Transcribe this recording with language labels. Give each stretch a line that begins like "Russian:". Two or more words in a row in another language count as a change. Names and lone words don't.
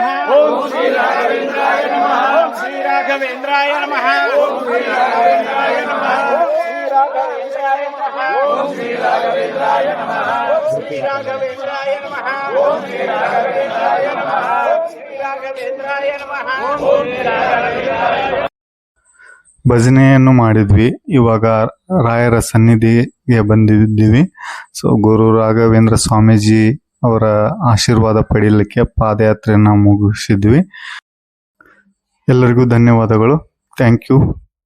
Sanskrit: ओम श्री राघवेंद्राय नमः। ओम श्री राघवेंद्राय नमः। ओम श्री राघवेंद्राय नमः। ओम श्री राघवेंद्राय नमः। ओम श्री राघवेंद्राय नमः। ओम श्री राघवेंद्राय नमः। ओम श्री राघवेंद्राय नमः। ओम श्री राघवेंद्राय।
Kannada: ಭಜನೆಯನ್ನು ಮಾಡಿದ್ವಿ. ಇವಾಗ ರಾಯರ ಸನ್ನಿಧಿಗೆ ಬಂದಿದ್ದೀವಿ. ಸೊ ಗುರು ರಾಘವೇಂದ್ರ ಸ್ವಾಮೀಜಿ ಅವರ ಆಶೀರ್ವಾದ ಪಡೆಯಲಿಕ್ಕೆ ಪಾದಯಾತ್ರೆಯನ್ನು ಮುಗಿಸಿದ್ವಿ. ಎಲ್ಲರಿಗೂ ಧನ್ಯವಾದಗಳು.
English: Thank you.